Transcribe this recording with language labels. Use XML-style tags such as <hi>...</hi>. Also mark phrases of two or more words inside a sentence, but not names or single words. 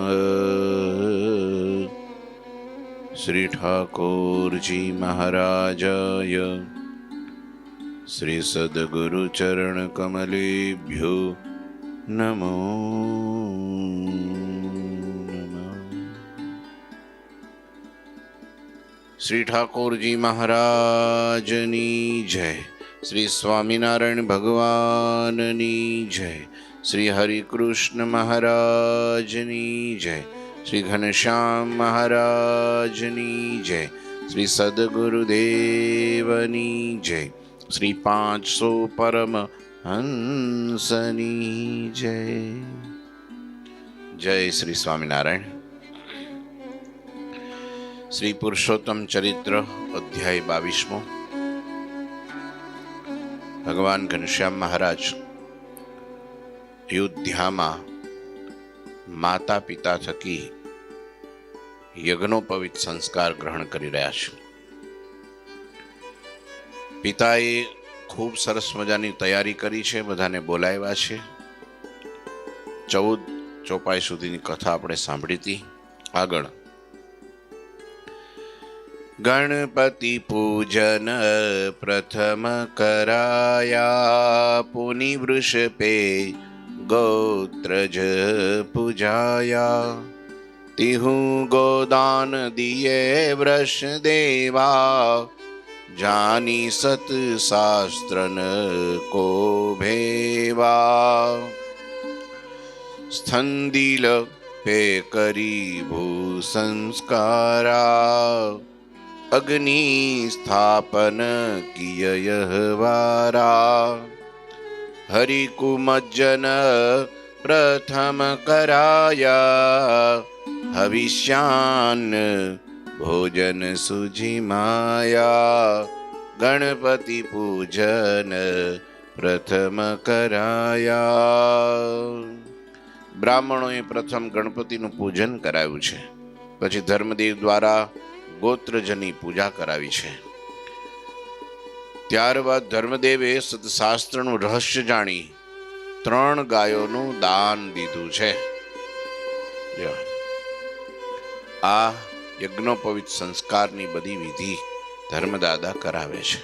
<sa>श्री ठाकुर जी महाराजाय श्री सद्गुरु चरण कमलेभ्यो नमो नमः।</sa> <gu>શ્રી ઠાકુર જી મહારાજની જય। શ્રી સ્વામીનારાયણ ભગવાનની જય। શ્રી હરિ કૃષ્ણ મહારાજની જય। શ્રી ઘનશ્યામ મહારાજની જય। શ્રી સદ્ગુરુદેવની જય। શ્રી 500 પરમ હંસની જય। જય શ્રી સ્વામીનારાયણ। શ્રી પુરુષોત્તમ ચરિત્ર અધ્યાય 22। ભગવાન ઘનશ્યામ મહારાજ અયોધ્યામાં માતા પિતા થકી યજ્ઞોપવિત સંસ્કાર ગ્રહણ કરી રહ્યા છે। પિતાએ ખૂબ સરસ મજાની તૈયારી કરી છે, બધાને બોલાવ્યા છે। 14 ચોપાઈ સુધીની કથા આપણે સાંભળી હતી।</gu> <hi>આગળ गणपति पूजन प्रथम कराया, पुनि वृषपे गोत्रज पूजाया। तिहु गोदान दिए वृष देवा, जानी सत शास्त्रन को भेवा। स्थंदिल पे करी भू संस्कारा, अग्नि स्थापन किय यहवारा। हरि कुमज्जन प्रथम कराया, हविष्यान भोजन सुझी माया। गणपति पूजन प्रथम कराया।</hi> <gu>બ્રાહ્મણોએ પ્રથમ ગણપતિનું પૂજન કરાવ્યું છે, પછી ધર્મદેવ દ્વારા ગોત્રજની પૂજા કરાવી છે। ત્યારબાદ ધર્મદેવે સતશાસ્ત્રનું રહસ્ય જાણી 3 ગાયોનું દાન દીધું છે। આ યજ્ઞોપવિત સંસ્કારની બધી વિધિ ધર્મદાદા કરાવે છે।</gu>